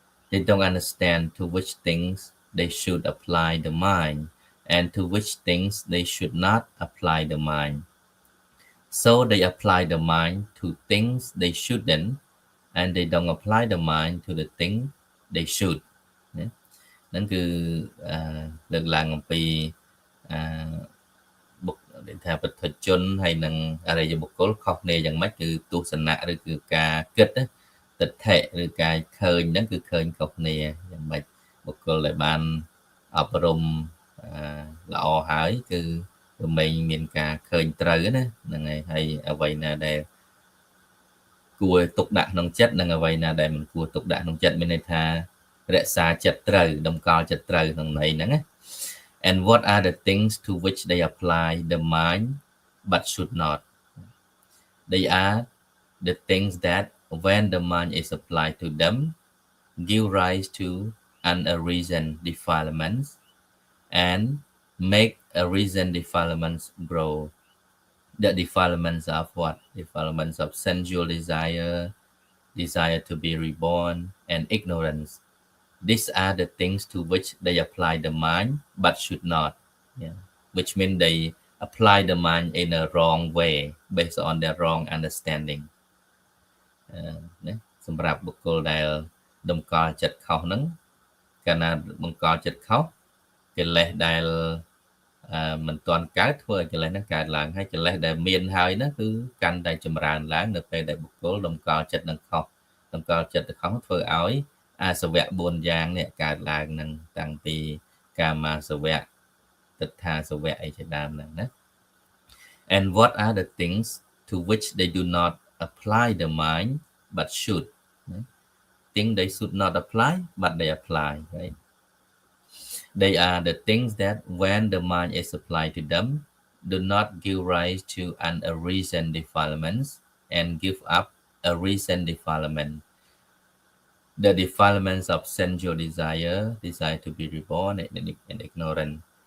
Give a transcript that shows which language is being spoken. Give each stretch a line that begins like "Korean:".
English: They don't understand to which things they should apply the mind and to which things they should not apply the mind. So they apply the mind to things they shouldn't, and they don't apply the mind to the thing they should.
Khmer: ហ្នឹងគឺលើកឡើងអំពីបុគ្គលថាពុទ្ធជនហើយនឹងអរិយបុគ្គលខុសគ្នាយ៉ាងម៉េចគឺទស្សនៈឬគឺការគិតទិដ្ឋិឬការឃើញហ្នឹងគឺឃើញខុសគ្នាយ៉ាងម៉េចបុគ្គលដែលបានអប់រំល្អហើយគឺរមែងមានការឃើញត្រូវណាហ្នឹងហើយអ្វីណាដែល គួរទុកដាក់ក្នុងចិត្តនិងអ្វីណាដែលមិនគួរទុកដាក់ក្នុងចិត្តមានន័យថារក្សាចិត្តត្រូវតម្កល់ចិត្តត្រូវក្នុងន័យហ្នឹងណា
English: and what are the things to which they apply the mind but should not? They are the things that when the mind is applied to them give rise to unarisen defilements and make arisen defilements grow. The defilements of what? Defilements of sensual desire, desire to be reborn, and ignorance. These are the things to which they apply the mind, but should not. Yeah. Which means they apply the mind in a wrong way, based on their wrong understanding.
Khmer: សម្រាប់បុគ្គលដែលតម្កល់ចិត្តខុសហ្នឹងកាលណាបង្កល់ចិត្តខុសកិលេសដែលមិនទាន់កើតធ្វើឲ្យកិលេសហ្នឹងកើតឡើងហើយកិលេសដែលមានហើយហ្នឹងគឺកាន់តែចម្រើនឡើងនៅពេលដែលបុគ្គលតម្កល់ចិត្តនឹងខុស តម្កល់ចិត្តទៅខុសធ្វើឲ្យអាសវៈ4យ៉ាងនេះកើតឡើងហ្នឹងតាំងពីកាមាសវៈទិដ្ឋាសវៈអីជាដើមហ្នឹងណា
English: and what are the things to which they do not apply the mind but should things they should not apply but they apply, right? They are the things that when the mind is applied to them do not give rise to unarisen defilements and give up a recent defilement. The defilements of sensual desire, desire to be reborn, and ignorance.